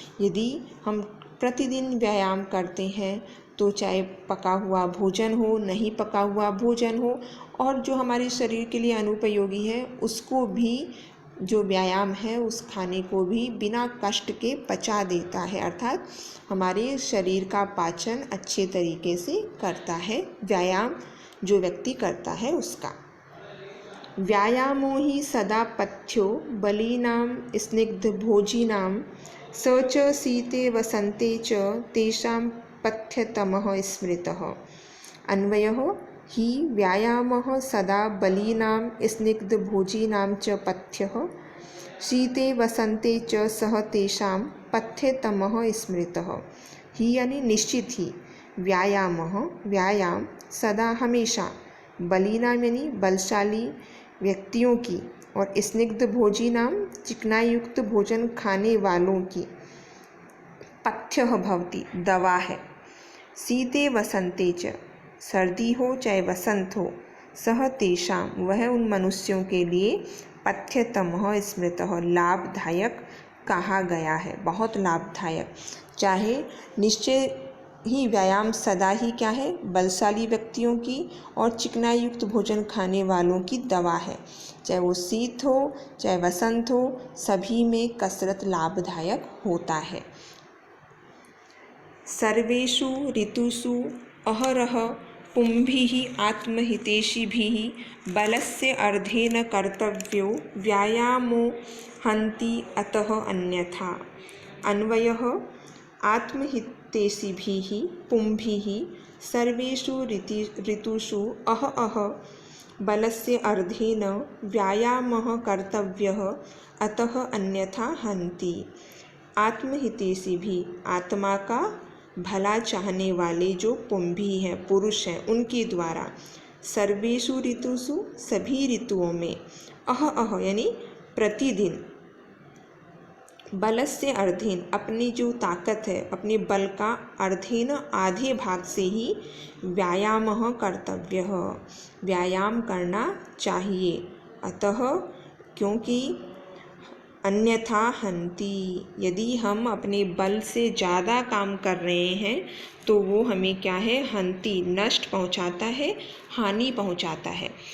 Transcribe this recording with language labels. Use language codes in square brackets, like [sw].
[hi] यदि हम प्रतिदिन व्यायाम करते हैं तो चाहे पका हुआ भोजन हो, नहीं पका हुआ भोजन हो, और जो हमारे शरीर के लिए अनुपयोगी है उसको भी, जो व्यायाम है उस खाने को भी बिना कष्ट के पचा देता है, अर्थात हमारे शरीर का पाचन अच्छे तरीके से करता है व्यायाम जो व्यक्ति करता है उसका। [sa] व्यायामो ही सदा पथ्यो बलीनां स्निग्ध भोजिनां स च शीते वसन्ते च तेषां पथ्यतमः स्मृतः। अन्वयः हि व्यायामः सदा बलीनां स्निग्ध भोजिनां च पथ्यः, शीते वसन्ते च सः तेषां पथ्यतमः स्मृतः। [hi] ही यानी निश्चित ही, व्यायामः व्यायाम, सदा हमेशा, बलीनां यानी बलशाली व्यक्तियों की, और [sa] स्निग्ध भोजिनां [hi] चिकनायुक्त भोजन खाने वालों की, पथ्यः भवति दवा है, [sa] शीते वसन्ते च, [hi] सर्दी हो चाहे वसंत हो, [sa] सह तेषां [hi] वह उन मनुष्यों के लिए, [sa] पथ्यतमः स्मृतः [hi] लाभदायक कहा गया है, बहुत लाभदायक। चाहे निश्चय ही व्यायाम सदा ही क्या है, बलशाली व्यक्तियों की और चिकनायुक्त भोजन खाने वालों की दवा है, चाहे वो शीत हो चाहे वसंत हो, सभी में कसरत लाभदायक होता है। [sa] सर्वेषु ऋतुषु अहरह पुंभिः आत्महितैषिभिः बलस्य अर्धेन कर्तव्यो व्यायामो हन्ति अतः अन्यथा। अन्वयः आत्महितैषिभिः पुंभिः सर्वेषु ऋतुषु अह बलस्य अर्धेन व्यायामः कर्तव्यः अतः अन्यथा हन्ति। [hi] आत्महितैषिभिः, आत्मा का भला चाहने वाले जो पुंभी हैं, पुरुष हैं, उनके द्वारा, [sa] सर्वेषु ऋतुषु [hi] सभी ऋतुओं में, अह यानी प्रतिदिन, [sa] बलस्य अर्धेन [hi] अपनी जो ताकत है, अपने बल का अर्धेन आधे भाग से ही, [sa] व्यायामः कर्तव्यः [hi] व्यायाम करना चाहिए, अतः क्योंकि, [sa] अन्यथा हन्ति [hi] यदि हम अपने बल से ज़्यादा काम कर रहे हैं तो वो हमें क्या है, हन्ति नष्ट पहुंचाता है, हानि पहुंचाता है।